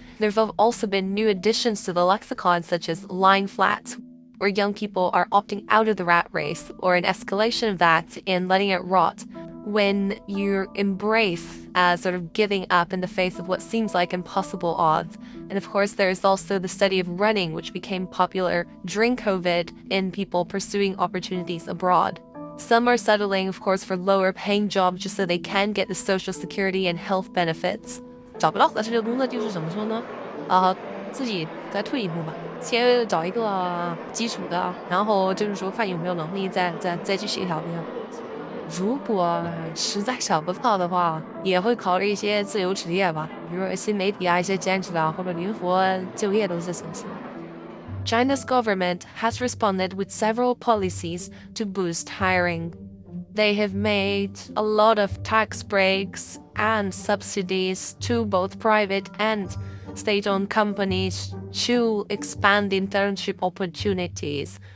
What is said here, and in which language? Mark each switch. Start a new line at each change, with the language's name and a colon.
English: There have also been new additions to the lexicon, such as lying flat, where young people are opting out of the rat race, or an escalation of that and letting it rot, when you embrace sort of giving up in the face of what seems like impossible odds. And of course, there is also the study of running, which became popular during COVID in people pursuing opportunities abroad. Some are settling, of course, for lower paying jobs just so they can get the social security and health benefits.
Chinese: 找不到合适的工作就是怎么说呢？自己再退一步吧，先找一个基础的，然后就是说看有没有能力再去协调一下。如果实在找不到的话，也会考虑一些自由职业吧，比如说新媒体啊，一些兼职啊，或者灵活就业都是形式。
English: China's government has responded with several policies to boost hiring. They have made a lot of tax breaks and subsidies to both private and state-owned companies to expand internship opportunities.